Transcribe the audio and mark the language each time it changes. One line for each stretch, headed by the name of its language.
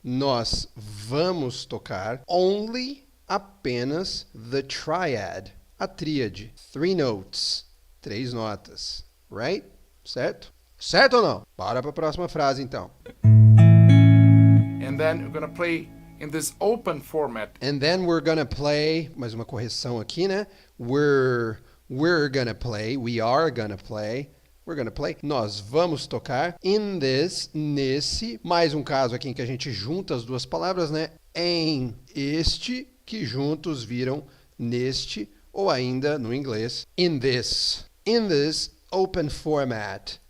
Portuguese: Nós vamos tocar
English: only,
Portuguese: apenas,
English: the triad,
Portuguese: a tríade. 3
English: notes,
Portuguese: 3 notas,
English: right?
Portuguese: Certo? Certo ou não? Bora para a próxima frase, então.
English: And then we're gonna play in this open format. And then we're gonna play,
Portuguese: mais uma correção aqui, né?
English: We're gonna play, we are gonna play, we're gonna play.
Portuguese: Nós vamos tocar
English: in this,
Portuguese: nesse, mais um caso aqui em que a gente junta as duas palavras, né? Em este, que juntos viram neste, ou ainda no inglês,
English: in this open format.